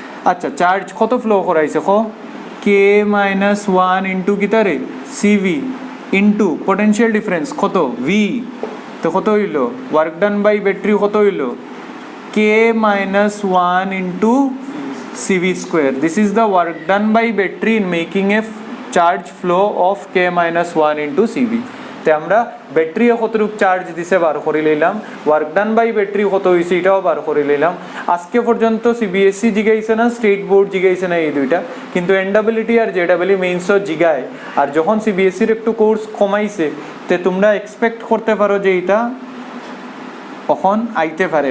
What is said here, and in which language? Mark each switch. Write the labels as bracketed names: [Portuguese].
[Sylheti] আচ্ছা, চার্জ কত ফ্লো করাইছে, কে মাইনাস 1 ইন্টু কিতারে সিভি ইন্টু পোটেনশিয়াল ডিফারেন্স কত, ভি। তো কত হইল, ওয়ার্ক ডান বাই ব্যাটারি কত হইল, কে মাইনাস 1 ইন্টু CV square. [English] This is the work done by battery in making a charge flow of K minus 1 into CV. [Sylheti] তো আমরা ব্যাটারি কতটুক চার্জ দিছে বার করে লইলাম, ওয়ার্ক ডান বাই ব্যাটারি কত হয়েছে এটাও বার করে লইলাম। আজকে পর্যন্ত CBSE জিগাইছে না, স্টেট বোর্ড জিগাইছে না এই দুইটা, কিন্তু NEET আর JEE মেইনসও জিগায়। আর যখন CBSEর একটু কোর্স কমাইছে, তো তোমরা এক্সপেক্ট করতে পারো যে এটা কখন আইতে পারে।